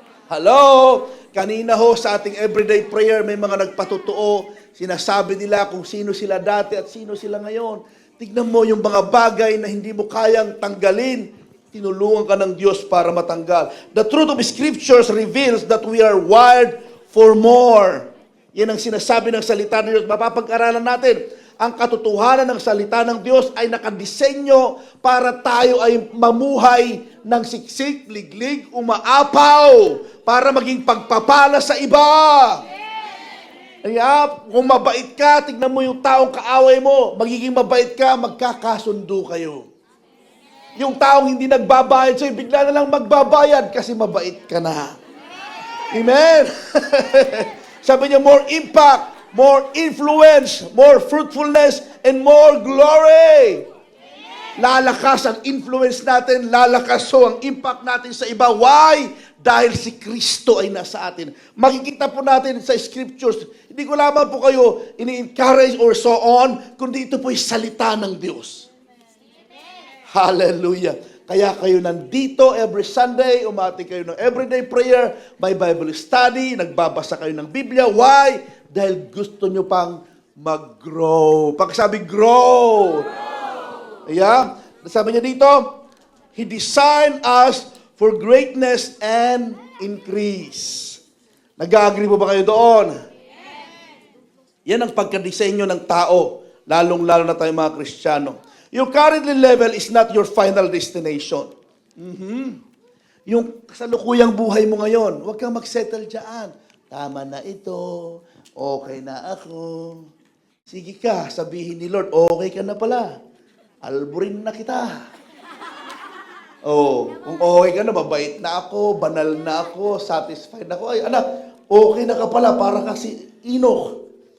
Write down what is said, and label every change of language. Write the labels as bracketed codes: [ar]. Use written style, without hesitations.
[tl] Hello? Kanina sa ating everyday prayer, may mga nagpatotoo. Sinasabi nila kung sino sila dati at sino sila ngayon. Tignan mo yung mga bagay na hindi mo kayang tanggalin. Tinulungan ka ng Diyos para matanggal. [en] The truth of Scriptures reveals that we are wired for more. [tl] Yan ang sinasabi ng salita ng Diyos. Mapapag-aralan natin. Ang katotohanan ng salita ng Diyos ay nakadisenyo para tayo ay mamuhay ng siksik, liglig, umaapaw, para maging pagpapala sa iba. Kaya, kung mabait ka, tignan mo yung taong kaaway mo, magiging mabait ka, magkakasundo kayo. Yung taong hindi nagbabayad sa'yo, bigla na lang magbabayad kasi mabait ka na. Amen? Sabi niya, [en] more impact, more influence, more fruitfulness, and more glory. [tl] Lalakas ang influence natin, lalakas ang impact natin sa iba. Why? Dahil si Kristo ay nasa atin. Makikita po natin sa scriptures, hindi ko lamang po kayo ini-encourage or so on, kundi ito po ay salita ng Diyos. Hallelujah. Kaya kayo nandito every Sunday, umati kayo ng everyday prayer, may Bible study, nagbabasa kayo ng Biblia. Why? Dahil gusto nyo pang mag-grow. Pagsabi, grow. Yeah? Sabi niya dito, [en] He designed us for greatness and increase. [tl] Nag-agree po ba kayo doon? Yan ang pagkadisenyo ng tao, lalong-lalo na tayo mga Kristiyano. [en] Your current level is not your final destination. [tl] Yung kasalukuyang buhay mo ngayon, huwag kang mag-settle dyan. Tama na ito, okay na ako. Sige ka, sabihin ni Lord, okay ka na pala. Alburin na kita. Kung okay ka na, mabait na ako, banal na ako, satisfied na ako. Ay, anak, okay na ka pala, para kasi Enoch.